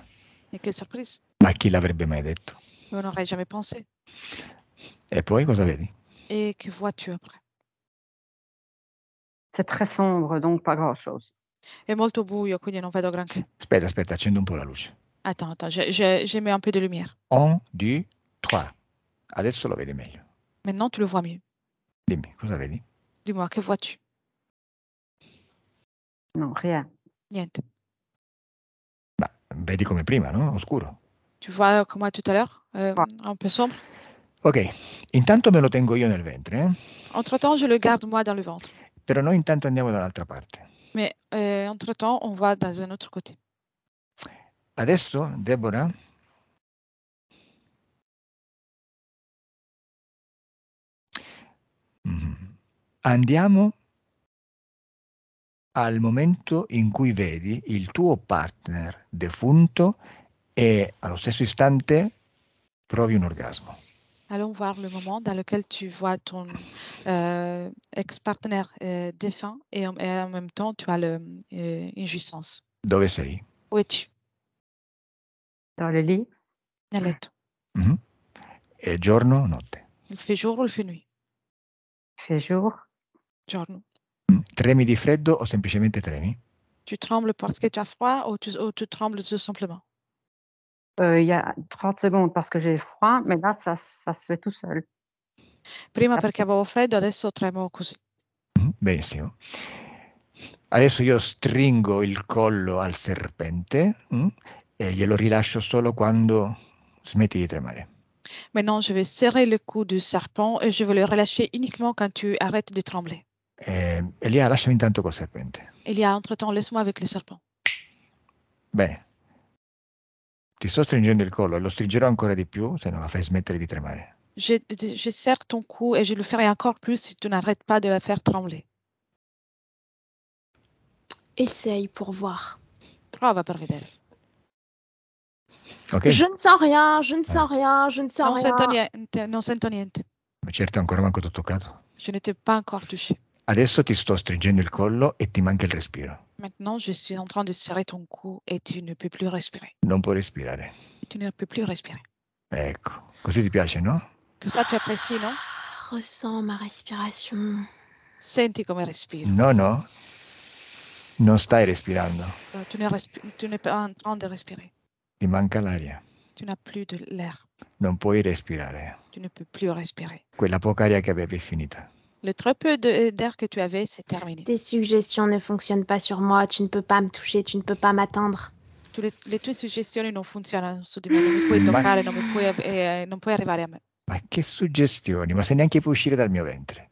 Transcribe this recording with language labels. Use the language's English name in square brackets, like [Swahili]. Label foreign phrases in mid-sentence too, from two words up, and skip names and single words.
[French] Et quelle surprise. [Italian] Ma chi l'avrebbe mai detto? [French] On n'aurait jamais pensé. [Italian] E poi cosa vedi? [French] Et que vois-tu après? C'est très sombre, donc pas grand-chose. [Italian] È molto buio, quindi non vedo granché. Aspetta, accendo un po' la luce. [French] Attends, je mets un peu de lumière. 1, 2, 3. [Italian] Adesso lo vedi meglio. [French] Maintenant, tu le vois mieux. [Italian] Dimmi, cosa vedi? [French] Dis-moi, que vois-tu? Non, rien. [Italian] Niente. Bah, vedi come prima, no? Oscuro. [French] Tu vois comme tout à l'heure, un peu sombre. [Italian] Ok, intanto me lo tengo io nel ventre, [French] Entre-temps, je le garde moi dans le ventre. [Italian] Però noi intanto andiamo dall'altra parte. [French] Mais entre-temps, on va dans un autre côté. [Italian] Adesso, Deborah, andiamo al momento in cui vedi il tuo partner defunto e allo stesso istante provi un orgasmo. [French] Allons voir le moment dans lequel tu vois ton ex-partenaire défunt et en même temps, tu as une jouissance. [Italian] Dove sei? [French] Où es-tu? Dans le lit, [Italian] Nel letto. È giorno o notte? [French] Il fait jour ou il fait nuit? il fait jour. [Italian] Giorno. Tremi di freddo o semplicemente tremi? [French] Tu trembles parce que tu as froid ou tu trembles tout simplement? Il y a 30 secondes parce que j'ai froid, mais là, ça se fait tout seul. [Italian] Prima perché avevo freddo, adesso tremo così. Benissimo. Adesso io stringo il collo al serpente e glielo rilascio solo quando smetti di tremare. [French] Maintenant, je vais serrer le cou du serpent et je vais le relâcher uniquement quand tu arrêtes de trembler. [Italian] Elia, lasciami intanto col serpente. [French] Elia, entre-temps, laisse-moi avec le serpent. [Italian] Bene. Ti sto stringendo il collo e lo stringerò ancora di più se non la fai smettere di tremare. [French] Je serre ton cou et je le ferai encore plus si tu n'arrêtes pas de la faire trembler. Essaye pour voir. [Italian] Prova per vedere. Ok? [French] Je ne sens rien, je ne sens rien, je ne sens [Italian] Non [French] rien. [Italian] sento niente, non sento niente. Ma certo ancora manco t'ho toccato. [French] Je ne t'ai pas encore touché. [Italian] Adesso ti sto stringendo il collo e ti manca il respiro. [French] Maintenant, je suis en train de serrer ton cou et tu ne peux plus respirer. [Italian] Non puoi respirare. [French] Tu ne peux plus respirer. [Italian] Ecco, così ti piace, no? [French] Que ça, tu apprécies, non? Ressens ma respiration. [Italian] Senti come respiro. No, no. Non stai respirando. [French] Tu n'es pas en train de respirer. [Italian] Ti manca l'aria. [French] Tu n'as plus de l'air. [Italian] Non puoi respirare. [French] Tu ne peux plus respirer. [Italian] Quella poca aria che avevi è finita. [French] Le très peu d'air que tu avais, c'est terminé. Tes suggestions ne fonctionnent pas sur moi, tu ne peux pas me toucher, tu ne peux pas m'atteindre. [Italian] Le tue suggestioni non funzionano su di me, non mi puoi toccare, non puoi arrivare a me. Ma che suggestioni? Ma se neanche puoi uscire dal mio ventre.